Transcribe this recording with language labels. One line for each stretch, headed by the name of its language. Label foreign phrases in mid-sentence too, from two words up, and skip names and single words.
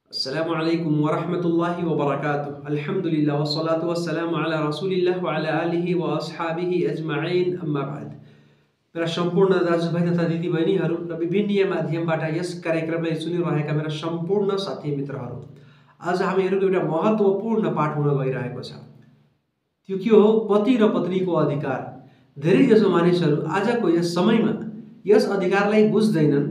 Arabic: السلام عليكم ورحمة الله وبركاته. الحمد لله والصلاة والسلام على رسول الله وعلى آله وأصحابه أجمعين، أما بعد.
Nepali: मेरा सम्पूर्ण दाजुभाइ तथा दिदीबहिनीहरू र विभिन्न माध्यमबाट यस कार्यक्रमलाई सुनिरहेका मेरा सम्पूर्ण साथी मित्रहरू, आज हामीहरूको एउटा महत्त्वपूर्ण पाठ हुन गइरहेको छ। त्यो के हो? पति र पत्नीको अधिकार। धेरैजसो मानिसहरू आजको यस समयमा यस अधिकारलाई बुझ्दैनन्।